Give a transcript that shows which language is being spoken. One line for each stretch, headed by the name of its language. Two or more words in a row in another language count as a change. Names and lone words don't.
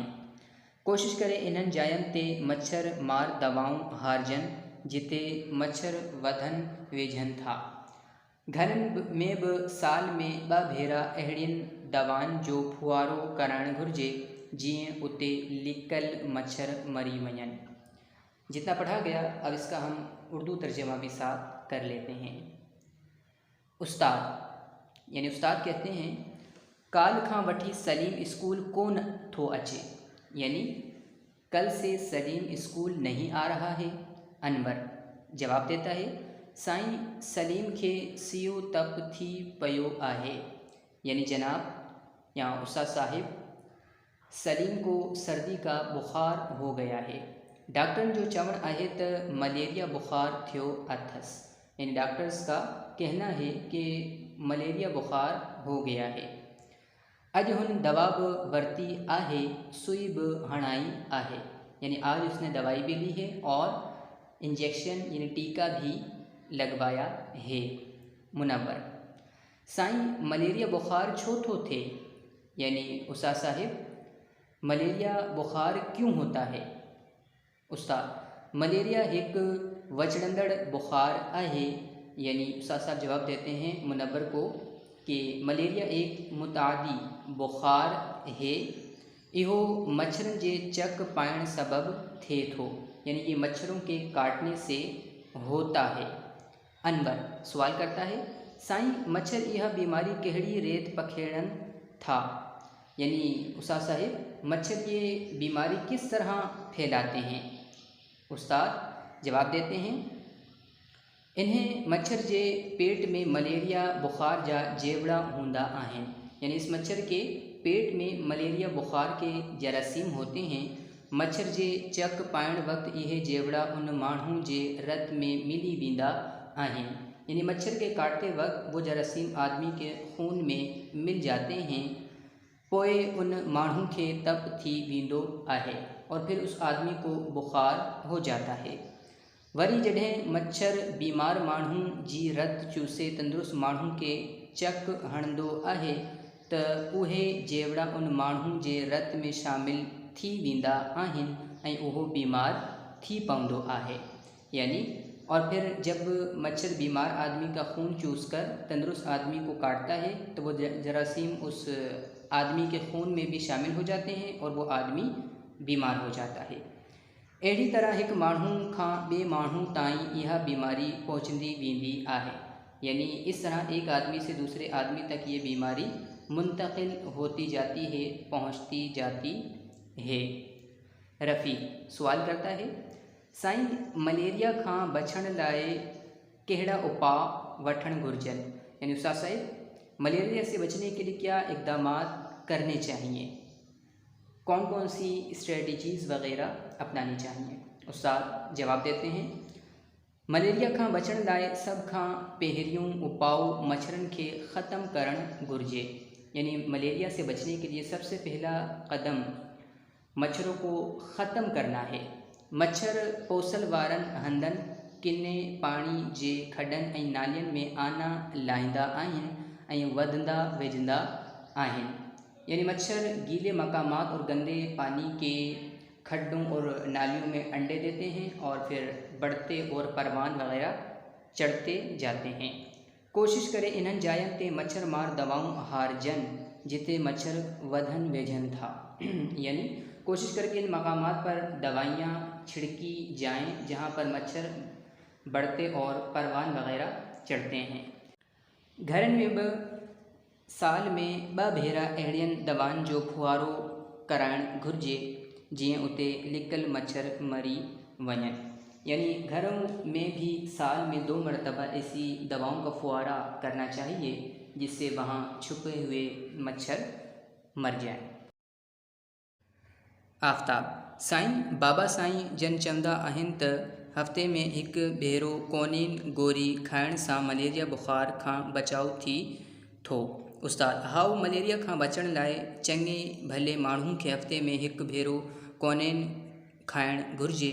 Sindhi: कोशिश करे इन्हनि जायुनि ते मच्छर मार दवाऊं हारजनि जिते मच्छर वधनि वेझनि था। घरनि में बि साल में 2 भेरा अहिड़ियुनि दवाउनि जो फुआरो करणु घुरिजे जीअं उते लिकल मच्छर मरी वञनि।
Urdu: جتنا پڑھا گیا اب اس کا ہم اردو ترجمہ بھی ساتھ کر لیتے ہیں. استاد یعنی استاد کہتے ہیں
Sindhi: काल खां वठी सलीम स्कूल कोन थो अचे,
Urdu: یعنی کل سے سلیم اسکول نہیں آ رہا ہے. انور جواب دیتا ہے
Sindhi: साईं सलीम खे सियो तप थी पयो आहे,
Urdu: یعنی جناب یا استاد صاحب سلیم کو سردی کا بخار ہو گیا ہے.
Sindhi: डॉक्टर जो चवण आहे त मलेरिया बुखार थियो अथसि,
Urdu: یعنی ڈاکٹرز کا کہنا ہے کہ ملیریا بخار ہو گیا ہے.
Sindhi: अज हुन दवा बि वरती आहे, सुई बि हणाई आहे,
Urdu: یعنی آج اس نے دوائی بھی لی ہے اور انجیکشن یعنی ٹیکہ بھی لگوایا ہے.
Sindhi: मुनव्वर साईं मलेरिया बुखार छो थो थे,
Urdu: یعنی استاد صاحب ملیریا بخار کیوں ہوتا ہے.
Sindhi: उस्ताद मलेरिया एक वचड़ंदड़ बुखार आहे,
Urdu: یعنی استاد صاحب جواب دیتے ہیں منور کو کہ ملیریا ایک متعدی بخار ہے,
Sindhi: इहो मच्छरन जे चक पाइण सबब थे थो,
Urdu: یعنی یہ مچھروں کے کاٹنے سے ہوتا ہے. انور سوال کرتا ہے
Sindhi: साईं मच्छर यह बीमारी कहिड़ी रेत पखेड़न था,
Urdu: یعنی استاد صاحب مچھر یہ بیماری کس طرح پھیلاتے ہیں. استاد جواب دیتے ہیں
Sindhi: इन्हें मच्छर जे पेट में मलेरिया बुखार जा जेवड़ा हूंदा आहिनि,
Urdu: یعنی اس مچھر کے پیٹ میں ملیریا بخار کے جراثیم ہوتے ہیں.
Sindhi: मच्छर जे चक पाइण वक्त यह जेवड़ा उन माण्हू जे रत में मिली वेंदा आहिनि,
Urdu: یعنی مچھر کے کاٹتے وقت وہ جراثیم آدمی کے خون میں مل جاتے ہیں,
Sindhi: पोए उन माण्हू के तप थी वेंदो आहे
Urdu: اور پھر اس آدمی کو بخار ہو جاتا ہے.
Sindhi: वरी जॾहिं मच्छर बीमार माण्हू जी रत चूसे तंदुरुस्त माण्हू के चक हणंदो आहे त उहे जेवड़ा उन माण्हू जे रत में शामिल थी वेंदा आहिनि ऐं उहो बीमार थी पवंदो आहे,
Urdu: یعنی اور پھر جب مچھر بیمار آدمی کا خون چوس کر تندرست آدمی کو کاٹتا ہے تو وہ جراثیم اس آدمی کے خون میں بھی شامل ہو جاتے ہیں اور وہ آدمی بیمار ہو جاتا ہے.
Sindhi: अहिड़ी तरह एक माण्हू खां ॿिए माण्हू ताईं इहा बीमारी पहुचंदी वेंदी आहे।
Urdu: یعنی اس طرح ایک آدمی سے دوسرے آدمی تک یہ بیماری منتقل ہوتی جاتی ہے، پہنچتی جاتی ہے. رفیع سوال کرتا ہے,
Sindhi: साईं मलेरिया खां बचण लाए कहिड़ा उपाय वठण घुर्जन।
Urdu: یعنی استاد صاحب ملیریا سے بچنے کے لیے کیا اقدام کرنے چاہئیں، کون کون سی اسٹریٹیجیز وغیرہ اپنانی چاہئیں. استاد جواب دیتے ہیں,
Sindhi: मलेरिया खां बचण लाए सब खां पहिरियों उपाउ मच्छरन के ख़त्म करण घुर्जे।
Urdu: یعنی ملیریا سے بچنے کے لیے سب سے پہلا قدم مچھروں کو ختم کرنا ہے.
Sindhi: मच्छर पोसल वारन हंधन किन्ने पानी जे खडन ऐं नालियन में आना लाहींदा आहिनि ऐं वधंदा वेझंदा आहिनि।
Urdu: یعنی مچھر گیلے مقامات اور گندے پانی کے کھڈوں اور نالیوں میں انڈے دیتے ہیں اور پھر بڑھتے اور پروان وغیرہ چڑھتے جاتے ہیں.
Sindhi: कोशिश करें इन्हनि जायन ते मच्छर मार दवाऊं हारजन जिते मच्छर वधन वेझन था।
Urdu: یعنی کوشش کر کے ان مقامات پر دوائیاں چھڑکی جائیں جہاں پر مچھر بڑھتے اور پروان وغیرہ چڑھتے ہیں.
Sindhi: घरन में बि साल में 2 भेरा अहिड़ियुनि दवाउनि जो फुहारो कराइणु घुर्जे जीअं उते लिकल मच्छर मरी वञनि।
Urdu: یعنی گھروں میں بھی سال میں 2 مرتبہ ایسی دواؤں کا پھوارا کرنا چاہیے جس سے وہاں چھپے ہوئے مچھر مر جائیں.
Sindhi: आफ्ताब साईं बाबा साईं जन चवंदा आहिनि त हफ़्ते में हिकु भेरो कोनीन गोरी खाइण सां मलेरिया बुखार खां बचाव थी थो। उस्ताद हाउ मलेरिया खां बचण लाइ चङे भले माण्हू खे हफ़्ते में हिकु भेरो कोनीन खाइणु घुर्जे।